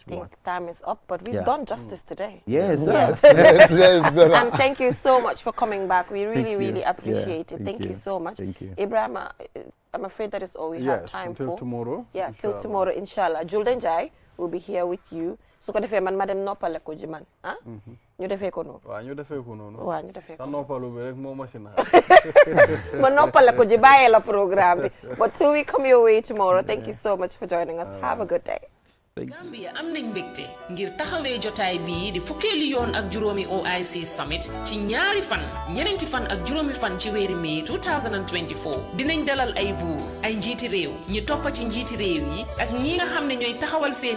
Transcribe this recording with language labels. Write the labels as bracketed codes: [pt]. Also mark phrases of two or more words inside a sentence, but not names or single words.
[en] I think time is up, but we've done justice today. Yes. And thank you so much for coming back. We really appreciate it. Thank you so much. Thank you. Ibrahim, I'm afraid that is all we have time for. Until tomorrow. Yeah, till tomorrow, inshallah. Julden Jai will be here with you. [wo] So ko defé man madam noppale ko jiman ñu defé ko non wa ñu defé ko non wa ñu defé ko noppalu bi rek mo machine ma noppale ko ji baye la programme bi. [en] But till we come your way tomorrow, thank you so much for joining us. Have a good day. [wo] Gambia am nañ mbégte ngir taxawee jotaay bii di fukkeeli yoon ak juróomi OIC Summit ci ñaari fan ñeneenti fan ak juróomi fan ci weeri May 2024 dinañ dalal ay buur ay njiiti réew ñu toppa ci njiiti réew yi ak ñi nga xam ne ñooy taxawal seeni